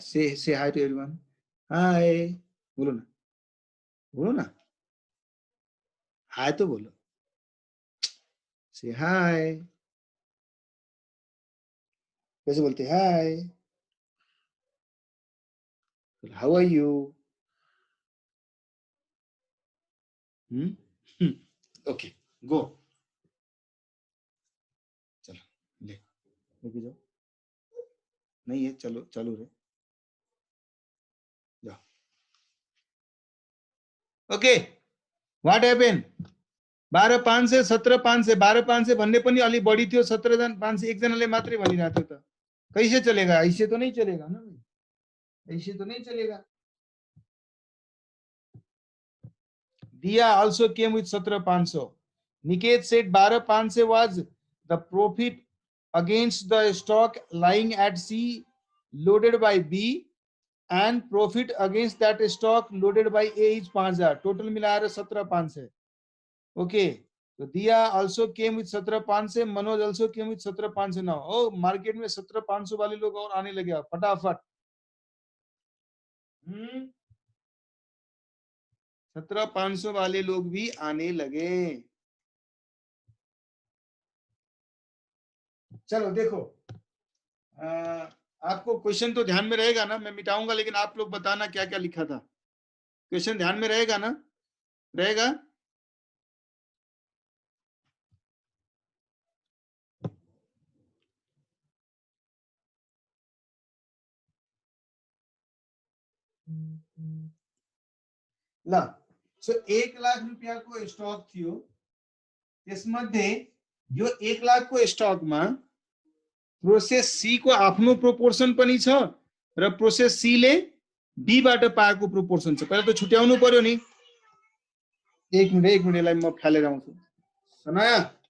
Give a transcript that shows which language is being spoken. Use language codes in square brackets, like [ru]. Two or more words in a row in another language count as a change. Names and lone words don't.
[en] Say hi to everyone. Hi. [hi] बोलो ना, बोलो ना, हाय तो बोलो। [en] Say hi. [hi] कैसे बोलते हाय? [en] How are you? Okay, go. [hi] चलो लेके जाओ। नहीं है, चलो चालू रहे, जाओ। [en] okay, what happen [hi] 12,500 17,500 12,500 [ne] भन्ने पनि अलि बढी थियो 17,500 एकजनाले मात्रै भनिरहेको थियो त [hi] कैसे चलेगा ऐसे तो नहीं चलेगा ना ऐसे तो नहीं चलेगा [en] Dia also came with 17,500 Niket said 12,500 was the profit against the stock lying at C loaded by B and profit against that stock loaded by A is 5,000 total मिलाएर 17,500 okay so Dia also came with 17,500 Manoj also came with 17,500 now oh market [hi] में 17,500 वाले लोग और आने लगे फटाफट 17,500 वाले लोग भी आने लगे चलो देखो आपको क्वेश्चन तो ध्यान में रहेगा ना मैं मिटाऊंगा लेकिन आप लोग बताना क्या क्या लिखा था क्वेश्चन ध्यान में रहेगा ना रहेगा [ne] ल सो 1 लाख रुपया को स्टॉक थियो त्यसमध्ये यो 1 लाख को स्टॉक में प्रोसेस सी को आफ्नो प्रोपोर्सन पनि छ र प्रोसेस सी ले बी बाट पाएको प्रोपोर्सन छ पहिला त छुट्याउनु पर्यो नि एक मिनेट यसलाई म फालेर आउँछु सनाया